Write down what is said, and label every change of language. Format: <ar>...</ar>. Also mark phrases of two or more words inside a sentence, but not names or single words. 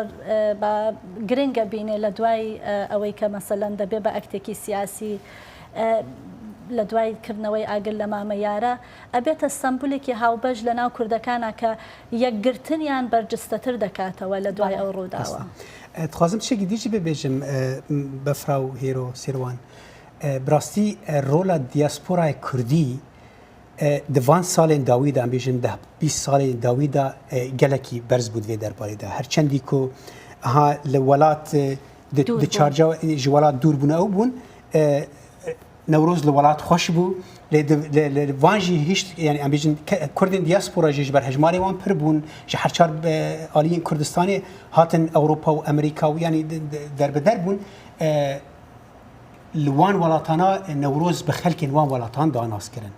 <ckb>گرنگە بینێ لە دوای ئەوەی کە مەسەلەن دەبێ بە ئەکتێکی سیاسی لە دوای کردنەوەی ئاگر لە مامەیارە ئەبێتە سمبولێکی هاوبەش لە ناو کوردەکانە کە یەکگرتنیان بەرجستەتر دەکاتەوە لە دوای ئەو ڕووداوە.</ckb> <ku>دخوازم شتێکی دیجی ببێژم بەفرا و هێرۆ سێروان بڕاستی ڕۆلە دیاسپۆرای کوردی دوان سالên dawî de em bêjin 20 salên dawî de gelekî berz bû divê derbarê de her çendî ku ha li welat di çarca ji welat dûr bûne ew bûn Newroz li welat xweş bû lê van jî hîş yani em bêjin Kurdên diaspora jî ji ber hejmarê wan pir bûn ji her çar aliyên Kurdistanê hatin Ewropa û Amerîka û yanî derbeder bûn li wan welatana Newroz bi xelkên wan welatan danas kirin.</ku>